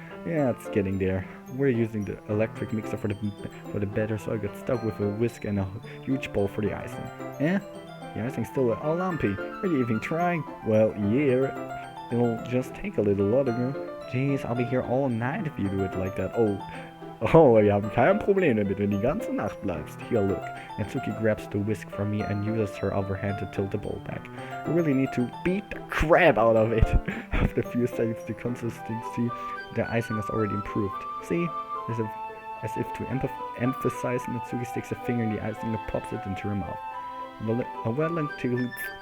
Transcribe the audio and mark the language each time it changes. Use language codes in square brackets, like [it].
[en] Yeah, it's getting there. We're using the electric mixer for the batter, so I got stuck with a whisk and a huge bowl for the icing. Eh? The icing's still all lumpy. Are you even trying? Well, yeah. It'll just take a little longer. Jeez, I'll be here all night if you do it like that. [de] Oh, wir haben kein Problem damit, wenn du die ganze Nacht bleibst. [en] Here, look. Natsuki grabs the whisk from me and uses her other hand to tilt the bowl back. I really need to beat the crap out of it. After a few seconds, the consistency of the icing has already improved. See? As if to emphasize, Natsuki sticks a finger in the icing and pops it into her mouth.